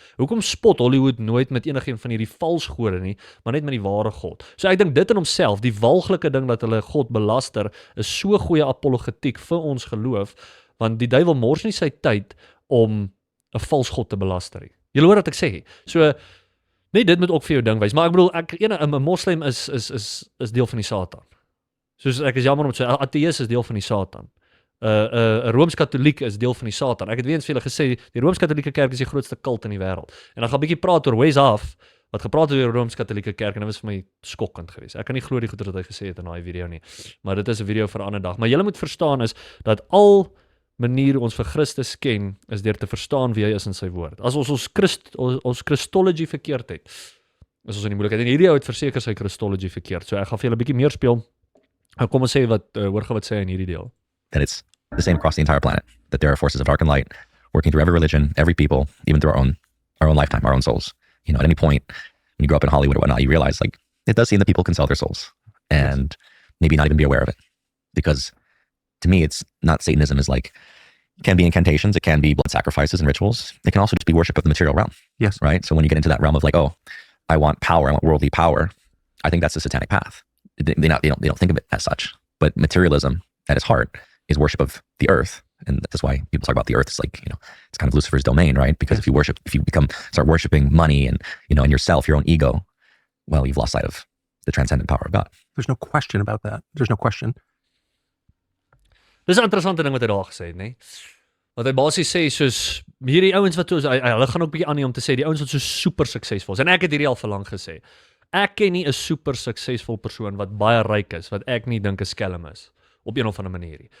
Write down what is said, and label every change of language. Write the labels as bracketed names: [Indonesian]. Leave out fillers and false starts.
[Afrikaans] Hoekom spot Hollywood nooit met enigiemand van hierdie valsgode nie, maar net met die ware God? So ek dink dit in homself, die walglike ding dat hulle God belaster, is so goeie apologetiek vir ons geloof, want die duiwel mors nie sy tyd om 'n vals God te belaster nie. Julle hoor wat ek sê. So nee, dit moet ook vir jou ding wys. Maar ek bedoel, 'n moslim is deel van die Satan. Soos ek is jammer om te sê, 'n ateïs is deel van die Satan. 'n Rooms-Katoliek is deel van die Satan. Ek het weer eens vir julle gesê, die Rooms-Katolieke kerk is die grootste kult in die wêreld. En dan gaan 'n bietjie praat oor Wes Af, wat gepraat het oor die Rooms-Katolieke kerk, en dit was vir my skokkend geweest. Ek kan nie glo die goeie wat hy gesê het in daai video nie. Maar dit is 'n video vir 'n ander dag. Maar julle moet verstaan is dat al manier ons vir Christus ken, is deur te verstaan wie hy is in sy woord. As ons Christology verkeerd het, is ons in die moeilikheid. En hierdie ou het verseker sy Christology verkeerd. So ek gaan vir julle 'n bietjie meer speel. Kom ons sê hoor wat sê hy in hierdie deel. [English] That it's the same across the entire planet. That there are forces of dark and light working through every religion, every people, even through our own lifetime, our own souls. You know, at any point when you grow up in Hollywood or whatnot, you realize like it does seem that people can sell their souls and maybe not even be aware of it. Because to me, it's not Satanism is like, it can be incantations, it can be blood sacrifices and rituals. It can also just be worship of the material realm. Yes. Right? So when you get into that realm of like, oh, I want power, I want worldly power, I think that's the satanic path. They don't think of it as such. But materialism at its heart is worship of the earth. And that's why people talk about the earth. It's like, it's kind of Lucifer's domain, right? Because if you start worshiping money and, and yourself, your own ego, well, you've lost sight of the transcendent power of God. There's no question about that. There's no question. [Afrikaans] Dis 'n interessante ding wat hy daar gesê het, nê? Wat hy basies sê soos hierdie ouens wat hulle gaan ook bietjie aan nie om te sê die ouens wat so super suksesvol is. En ek het hierdie al verlang gesê. Ek ken nie 'n super suksesvol persoon wat baie ryk is wat ek nie dink 'n skelm is op een of ander manier nie.